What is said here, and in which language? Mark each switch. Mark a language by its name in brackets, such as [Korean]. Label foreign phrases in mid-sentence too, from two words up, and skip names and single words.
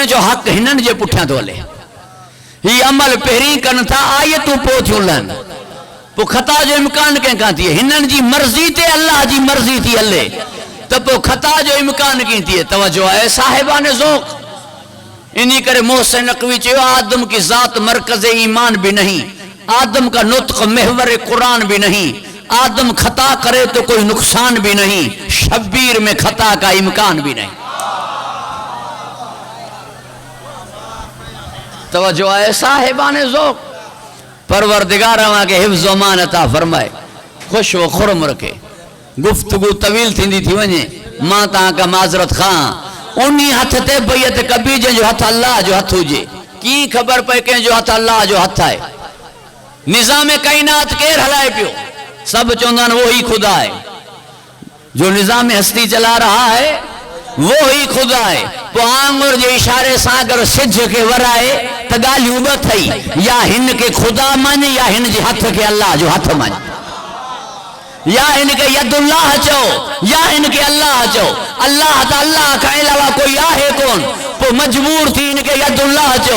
[Sindhi] जो हक़ हिननि जे पुठियां थो हले। ही अमल पहिरीं कनि था, आयतूं पोइ थियूं लहनि, पोइ ख़ता जो इम्कान कंहिंखां थिए? हिननि जी मर्ज़ी ते अल्लाह जी मर्ज़ी थी हले त पोइ ख़ता जो इम्कान कीअं थिए? तवजो आहे साहिबान ज़ौक़। इन्हीं करे मोहसिन नक़वी चयो [Urdu] آدم کی ذات مرکز ایمان بھی نہیں، آدم کا نطق محور قرآن بھی نہیں، آدم خطا کرے تو کوئی نقصان بھی نہیں، شبیر میں خطا کا امکان بھی نہیں. توجہ ہے صاحبان ذوق. پروردگار اواں کے حفظ و امان عطا فرمائے، خوش و خرم رکھے. [Sindhi] गुफ्तगू तवील थींदी थी वञे, मां तव्हां खां माज़रत खां। उन्हीं हथ ते बैयत कबी जंहिंजो हथ अल्लाह जो हथ हुजे। कीअं ख़बर पए कंहिंजो हथ अल्लाह जो हथ आहे? निज़ाम काइनात केरु हलाए पियो? सब चवंदा आहिनि [Urdu] وہ ہی خدا ہے. جو نظام ہستی چلا رہا ہے وہ ہی خدا ہے. [Sindhi] पोइ आंगुर जे इशारे सां अगर सिज खे वराए त ॻाल्हियूं ॿ थई, या हिन खे खुदा मञ या हिन जे हथ खे अल्लाह जो हथ मञ, या हिन खे यदुल्लाह चओ या हिन खे अल्लाह चओ। अल्लाह त अल्लाह खां अलावा कोई आहे कोन, पोइ मजबूर थी हिन खे यदुल्लाह चओ।